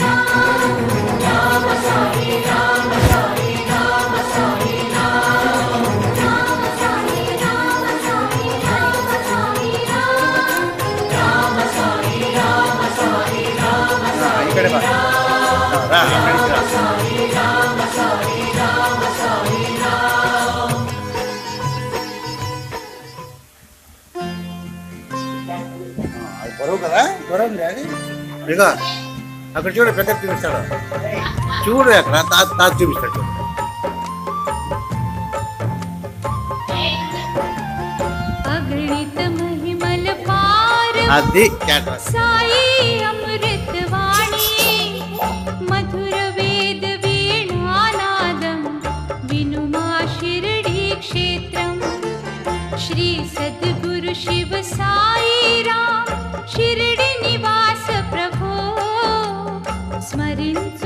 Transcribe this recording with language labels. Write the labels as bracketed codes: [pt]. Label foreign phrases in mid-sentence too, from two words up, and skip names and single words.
[te] ఇక్కడ రా బరువు కదా బరువు డాడీ ఇదిగో అక్కడ చూడు పెద్ద చూపిస్తాడు చూడు అక్కడ తాత చూపిస్తాడు అగణిత మహిమల పార అది సాయి అమృత వాణి మధుర వేద వీణానాదం వినుమా శిరిడీ క్షేత్రం శ్రీ సద్గురు శివ సాయి రామ శిరిడీ నివాస ప్రభో స్మరణ